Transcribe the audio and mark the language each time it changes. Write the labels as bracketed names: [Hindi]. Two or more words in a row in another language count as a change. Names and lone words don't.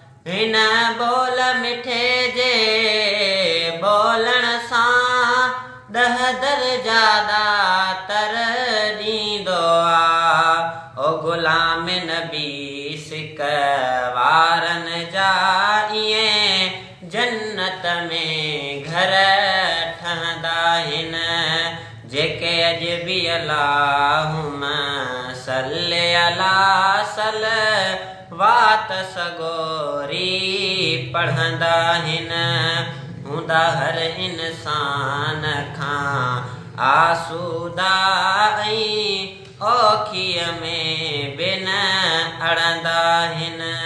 [Sindhi] هن ٻول مٺي جي ٻولڻ سان ڏهه درجا ڏاتر ڏيندو آ۔ او غلام نبي سک وارن جا ائين جنت ۾ گهر ٺهندا آهن، جيڪي اڄ به [Arabic] اللهم صل على [Sindhi] صلوات سڳوري پڙهندا آهن، هوندا هر انسان کان آسوده ۽ اوکيءَ ۾ به نه اڙندا آهن۔